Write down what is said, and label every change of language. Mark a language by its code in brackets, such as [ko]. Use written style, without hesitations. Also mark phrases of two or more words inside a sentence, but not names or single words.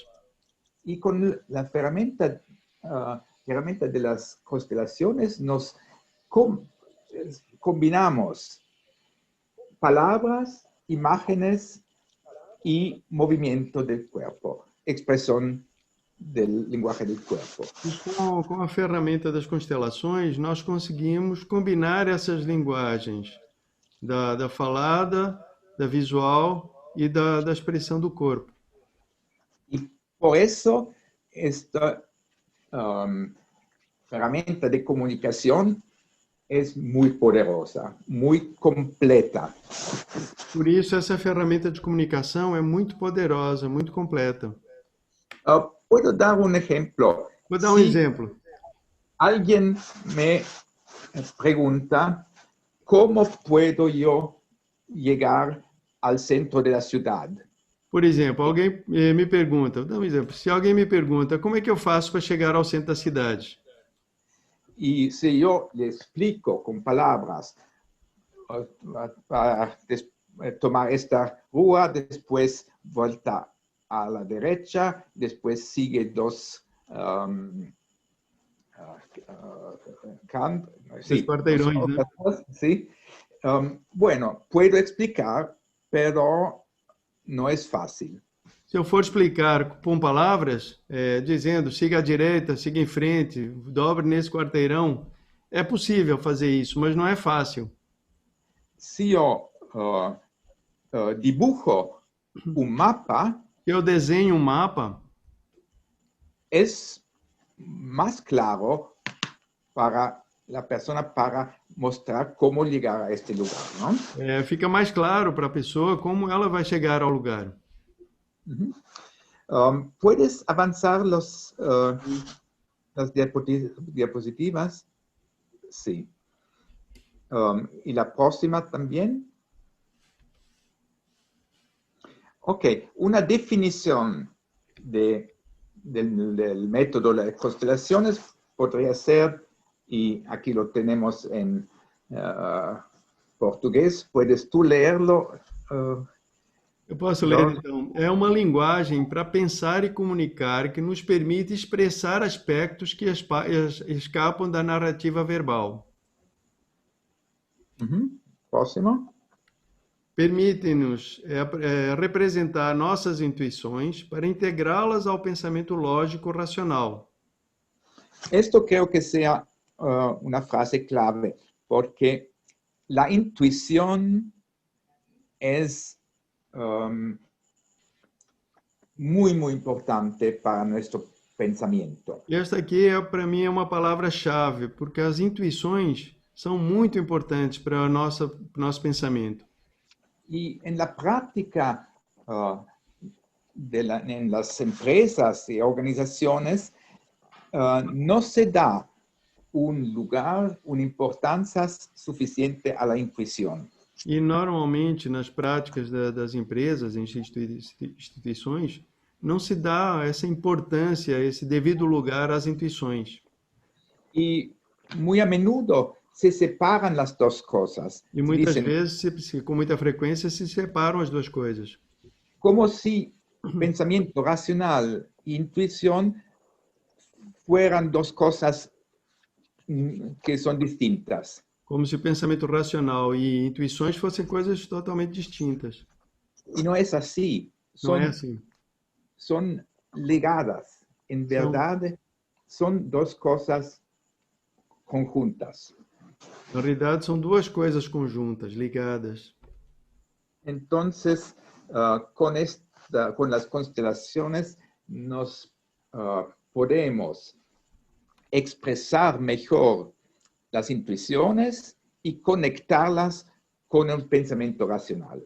[es] Y con la herramienta de las constelaciones nos combinamos palabras, imágenes y movimiento del cuerpo, expresión del lenguaje del cuerpo. [pt] E com a ferramenta das constelações, nós conseguimos combinar essas linguagens da falada, da visual e da expressão do corpo. [es] Y por eso esta herramienta de comunicación es muy poderosa, muy completa. [pt] Por isso, essa ferramenta de comunicação é muito poderosa, muito completa. [es] Puedo dar un ejemplo. [pt] Vou dar um exemplo. [es] Alguien me pregunta, ¿cómo puedo yo llegar al centro de la ciudad? [pt] Por exemplo, alguém me pergunta, vou dar um exemplo. Se alguém me pergunta, como é que eu faço para chegar ao centro da cidade? [es] Y si yo le explico con palabras, para tomar esta rúa, después vuelta a la derecha, después sigue dos [pt] quarteirões, né? [es] Sí. Bueno, puedo explicar, pero no es fácil. [pt] Se eu for explicar com palavras, dizendo siga à direita, siga em frente, dobre nesse quarteirão, é possível fazer isso, mas não é fácil. [es] Si yo dibujo un mapa, [pt] Se eu desenho um mapa, [es] es más claro para la persona para mostrar cómo llegar a este lugar, ¿no? [pt] fica mais claro para a pessoa como ela vai chegar ao lugar. [es] ¿Puedes avanzar las diapositivas? Sí. ¿Y la próxima también? Ok, una definición del método de las constelaciones podría ser, y aquí lo tenemos en portugués, ¿puedes tú leerlo? [pt] Eu posso ler, então. É uma linguagem para pensar e comunicar que nos permite expressar aspectos que escapam da narrativa verbal. Próximo. Permite-nos representar nossas intuições para integrá-las ao pensamento lógico racional. [es] Esto creo que sea una frase clave, porque la intuición es muy, muy importante para nuestro pensamiento. [pt] E esta aqui, para mim, é uma palavra-chave, porque as intuições são muito importantes para o nosso pensamento. [es] Y en la práctica en las empresas y organizaciones no se da un lugar, una importancia suficiente a la intuición. [pt] E normalmente nas práticas das empresas, instituições, não se dá essa importância, esse devido lugar às intuições. [es] Y muy a menudo se separan las dos cosas. [pt] E Se muitas [es] dicen, [pt] vezes, com muita frequência, se separam as duas coisas. [es] como si pensamiento racional e intuición fueran dos cosas que son distintas. [pt] Como se o pensamento racional e intuições fossem coisas totalmente distintas. [es] Y no es así. [pt] Não é assim. [es] Son ligadas. En verdad, son dos cosas conjuntas. [pt] Na realidade, são duas coisas conjuntas, ligadas. [es] Entonces, con las constelaciones nos podemos expresar mejor las intuiciones y conectarlas con el pensamiento racional.